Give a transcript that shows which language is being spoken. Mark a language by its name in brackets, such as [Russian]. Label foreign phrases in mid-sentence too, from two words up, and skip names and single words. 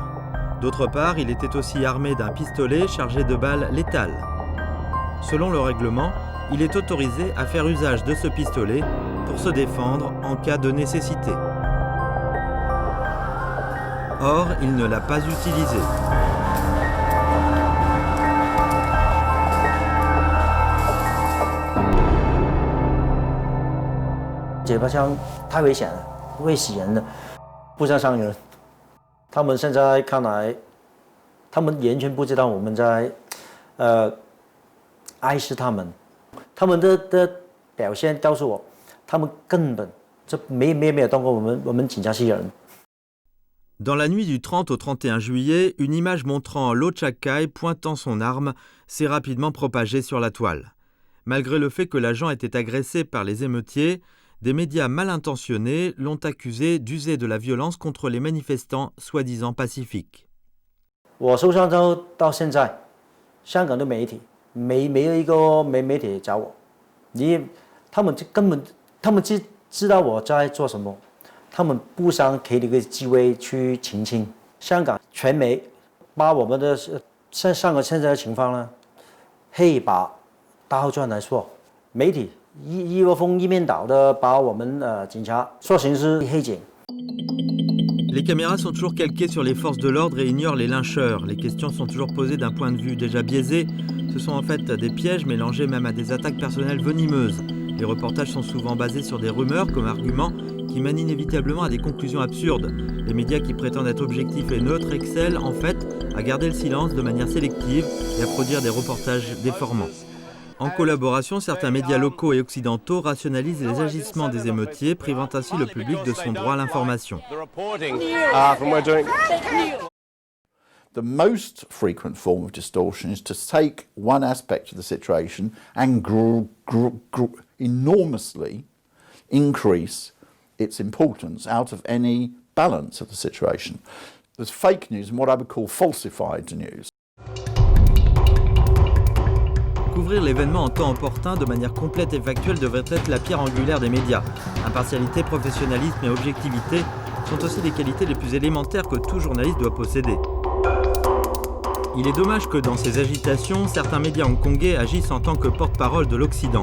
[French] D'autre part, il était aussi armé d'un pistolet chargé de balles létales. Selon le règlement, il est autorisé à faire usage de ce pistolet pour se défendre en cas de nécessité. Or, il ne l'a pas utilisé. [Chinese] 解放枪太危险了，会死人的，不想伤人。他们现在看来，他们完全不知道我们在爱惜他们。他们的表现告诉我，他们根本就没有当过我们警察是人。 [French] Dans la nuit du 30 au 31 juillet, une image montrant Lo Chakai pointant son arme s'est rapidement propagée sur la toile. Malgré le fait que l'agent était agressé par les émeutiers, des médias mal intentionnés l'ont accusé d'user de la violence contre les manifestants soi-disant pacifiques. [Chinese] 我受伤之后到现在，香港的媒体没有一个媒体找我，他们根本知道我在做什么，他们不想给这个机会去澄清。香港传媒把我们的香港现在的情况呢，黑把倒转来说，媒体。一窝蜂一面倒的把我们警察说成是黑警。 [French] Les caméras sont toujours calquées sur les forces de l'ordre et ignorent les lyncheurs. Les questions sont toujours posées d'un point de vue déjà biaisé. Ce sont en fait des pièges mélangés même à des attaques personnelles venimeuses. Les reportages sont souvent basés sur des rumeurs comme argument qui mènent inévitablement à des conclusions absurdes. Les médias qui prétendent être objectifs et neutres excellent en fait à garder le silence de manière sélective et à produire des reportages déformants. En collaboration, certains médias locaux et occidentaux rationalisent les agissements des émeutiers, privant ainsi le public de son droit à l'information. [English] The most frequent form of distortion is to take one aspect of the situation and enormously increase its importance out of any balance of the situation. There's fake news and what I would call falsified news. [French] Couvrir l'événement en temps opportun de manière complète et factuelle devrait être la pierre angulaire des médias. Impartialité, professionnalisme et objectivité sont aussi des qualités les plus élémentaires que tout journaliste doit posséder. Il est dommage que dans ces agitations, certains médias hongkongais agissent en tant que porte-parole de l'Occident.